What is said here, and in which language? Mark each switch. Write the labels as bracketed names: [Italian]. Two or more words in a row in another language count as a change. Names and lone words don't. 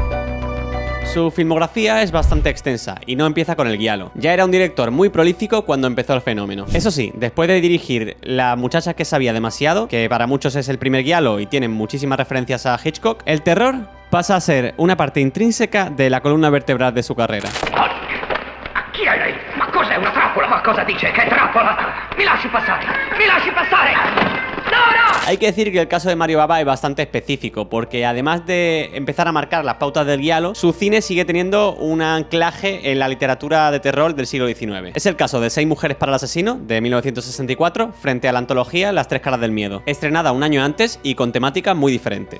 [Spanish] Su filmografía es bastante extensa y no empieza con el Giallo. Ya era un director muy prolífico cuando empezó el fenómeno. Eso sí, después de dirigir La muchacha que sabía demasiado, que para muchos es el primer Giallo y tiene muchísimas referencias a Hitchcock, el terror pasa a ser una parte intrínseca de la columna vertebral de su carrera. [Italian] Chi è lei? Ma cos'è una trappola? Ma cosa dice? Che trappola? Mi lasci passare! Mi lasci passare! [Spanish] ¡No, no! Hay que decir que el caso de Mario Bava es bastante específico, porque además de empezar a marcar las pautas del Giallo, su cine sigue teniendo un anclaje en la literatura de terror del siglo XIX. Es el caso de 6 mujeres para el asesino, de 1964, frente a la antología Las tres caras del miedo, estrenada un año antes y con temáticas muy diferentes.